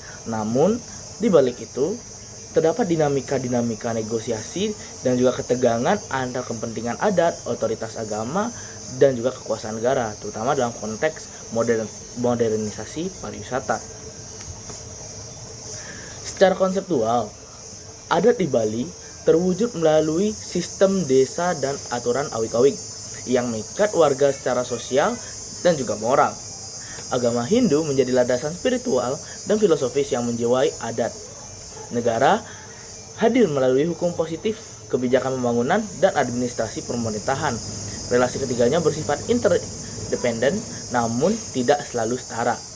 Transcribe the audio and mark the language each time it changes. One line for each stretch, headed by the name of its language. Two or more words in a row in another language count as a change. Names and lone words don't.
Indonesian: Namun, di balik itu, terdapat dinamika-dinamika negosiasi dan juga ketegangan antara kepentingan adat, otoritas agama, dan juga kekuasaan negara, terutama dalam konteks modernisasi pariwisata. Secara konseptual, adat di Bali terwujud melalui sistem desa dan aturan awik-awik yang mengikat warga secara sosial dan juga moral. Agama Hindu menjadi landasan spiritual dan filosofis yang menjiwai adat. Negara hadir melalui hukum positif, kebijakan pembangunan, dan administrasi pemerintahan. Relasi ketiganya bersifat interdependen namun tidak selalu setara.